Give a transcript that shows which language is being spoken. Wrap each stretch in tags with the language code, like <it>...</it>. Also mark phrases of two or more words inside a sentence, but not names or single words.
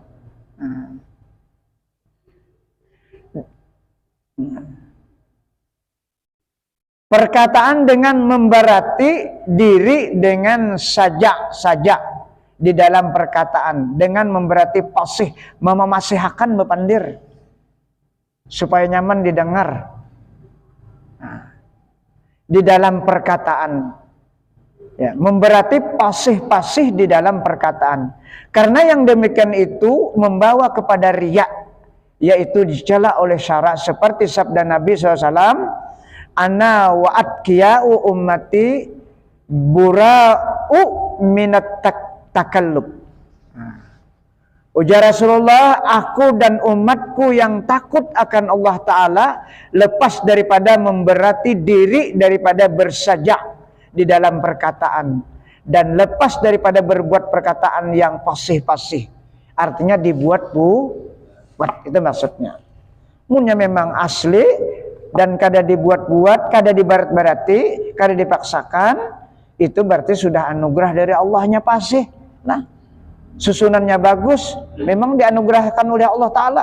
<id>Perkataan dengan memberati diri dengan sajak di dalam perkataan, dengan memberati pasih, memasihkan bepandir supaya nyaman didengar. Di dalam perkataan, ya, memberati pasih-pasih di dalam perkataan, karena yang demikian itu membawa kepada riya, yaitu dicela oleh syarak, seperti sabda Nabi SAW,</id> <ar>أنا وأتقياء أمتي برآء من التكلف.</ar> <id>Ujar Rasulullah, aku dan umatku yang takut akan Allah Ta'ala lepas daripada memberati diri daripada bersajak di dalam perkataan, dan lepas daripada berbuat perkataan yang pasih-pasih. Artinya dibuat buat, itu maksudnya.</id> <bjn>Munya memang asli dan kada dibuat-buat, kada dibarat-barati, kada dipaksakan, itu berarti sudah anugerah dari Allahnya pasih.</bjn> <id>Nah, susunannya bagus, memang dianugerahkan oleh Allah Ta'ala.</id>